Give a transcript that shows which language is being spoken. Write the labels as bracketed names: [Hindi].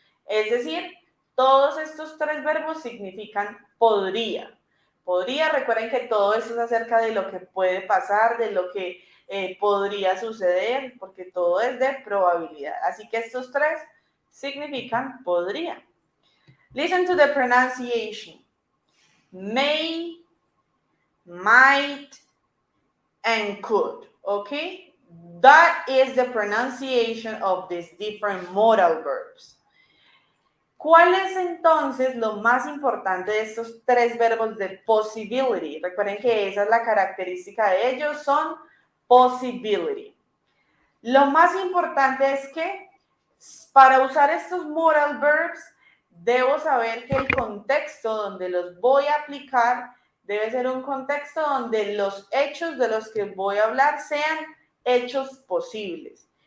[Spanish] Es decir, todos estos 3 verbos significan podría. Podría, recuerden que todo esto es acerca de lo que puede pasar, de lo que podría suceder, porque todo es de probabilidad. Así que estos 3 significan podría. [English] Listen to the pronunciation. May, might, and could, okay? That is the pronunciation of these different modal verbs. [Spanish] ¿Cuál es entonces lo más importante de estos 3 verbos de possibility? Recuerden que esa es la característica de ellos, son possibility. Lo más importante es que para usar estos modal verbs, debo saber que el contexto donde los voy a aplicar debe ser un contexto donde los hechos de los que voy a hablar sean hechos posibles.